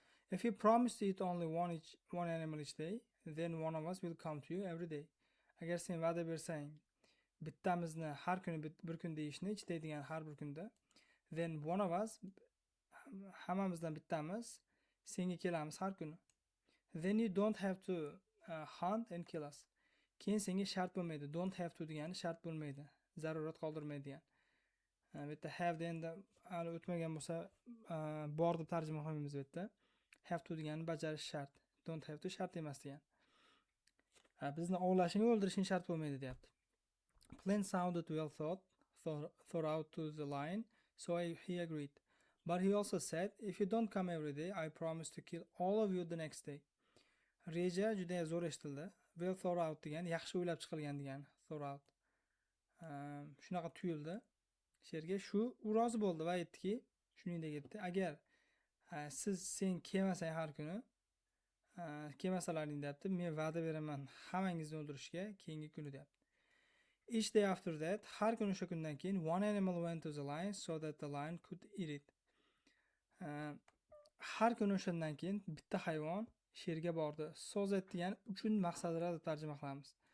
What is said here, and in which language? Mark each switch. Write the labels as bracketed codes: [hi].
[en] If you promise to eat only one animal each day, then one of us will come to you every day. [uz] Agar sen va'da bersang, bittamizni har kuni bir kunda yeyishni, [en] each day [uz] degan har bir kunda, [en] then one of us, [uz] hammamizdan bittamiz senga kelamiz har kuni. [en] Then you don't have to hunt and kill us. [uz] Keyin senga shart bo'lmaydi. [en] Don't have to [uz] degani shart bo'lmaydi. Zarurat qoldirmaydi degan. Bu yerda have endi hali o'tmagan bo'lsa bor deb tarjima qilamiz bu yerda. [en] Have to [uz] degani bajarish shart. [en] Don't have to [uz] shart emas degan. Bizni ovlashing, o'ldirishing shart bo'lmaydi deyapti. [en] Plan sounded well thought out to the lion, so he agreed. But he also said, if you don't come every day, I promise to kill all of you the next day. [uz] Reja juda zo'r eshitildi. [en] Well thought out [uz] degani yaxshi o'ylab chiqilgan degani. [en] Thought out. [uz] Shunaqa tuyuldi. Sherga u rozi bo'ldi va aytdiki, shuningdek aytdi, agar sen kelmasang har kuni, kelmasalaring deyapti, men va'da beraman hammangizni o'ldirishga keyingi kuni deyapti. [en] Each day after that, [uz] har kuni o'sha kundan keyin [en] one animal went to the lion so that the lion could eat it. [uz] Har kuni o'shandan keyin bitta hayvon sherga bordi. So'z aytgan uchun maqsadlar deb tarjima qilamiz.